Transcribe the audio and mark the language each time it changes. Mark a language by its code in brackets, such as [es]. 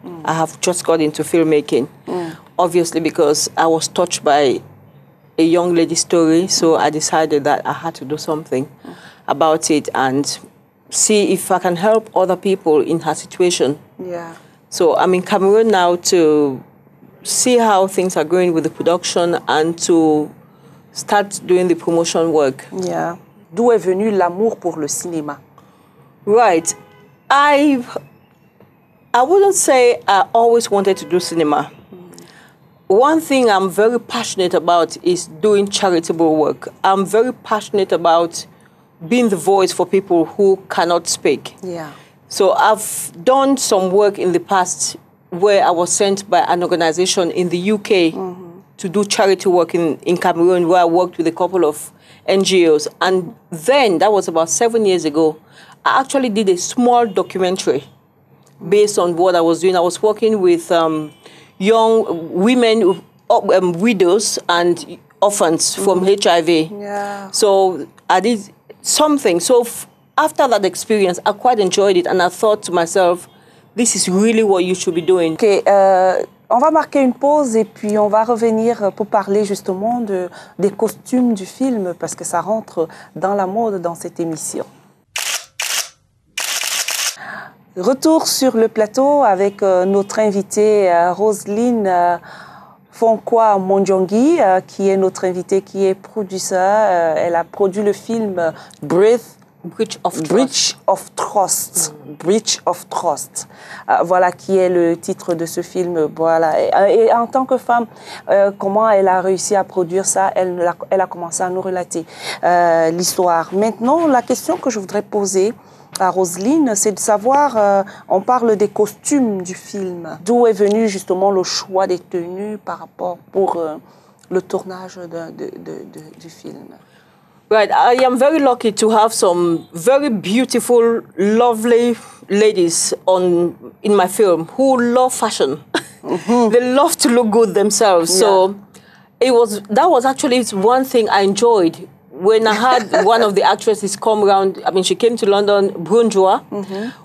[en] I have just got into filmmaking, obviously because I was touched by a young lady's story, so I decided that I had to do something about it and see if I can help other people in her situation. Yeah. So I'm in Cameroon now to see how things are going with the production and to start doing the promotion work. Yeah. [fr] D'où est venu l'amour pour le cinéma? [en] Right. I wouldn't say I always wanted to do cinema. One thing I'm very passionate about is doing charitable work. I'm very passionate about being the voice for people who cannot speak. Yeah. So I've done some work in the past where I was sent by an organization in the UK to do charity work in Cameroon, where I worked with a couple of NGOs. And then, that was about 7 years ago, I actually did a small documentary based on what I was doing. I was working with young women, widows and orphans from HIV. Yeah. So I did something. So after that experience, I quite enjoyed it. And I thought to myself, this is really what you should be doing. [fr] Okay, on va marquer une pause et puis on va revenir pour parler justement des costumes du film parce que ça rentre dans la mode dans cette émission. Retour sur le plateau avec notre invitée Roselyne Fonkwa Mondjongi, qui est notre invitée, qui est producteur. Elle a produit le film Breathe [en] Breach of Trust. Breach of Trust. Breach of Trust. [fr] Voilà qui est le titre de ce film. Voilà. Et en tant que femme, comment elle a réussi à produire ça, elle a commencé à nous relater l'histoire. Maintenant, la question que je voudrais poser à Roselyne, c'est de savoir, on parle des costumes du film. D'où est venu justement le choix des tenues par rapport pour le tournage du film? [en] Right, I am very lucky to have some very beautiful, lovely ladies in my film who love fashion. They love to look good themselves. Yeah. So that was actually one thing I enjoyed. When I had one of the actresses come around, I mean, she came to London, Brunjua.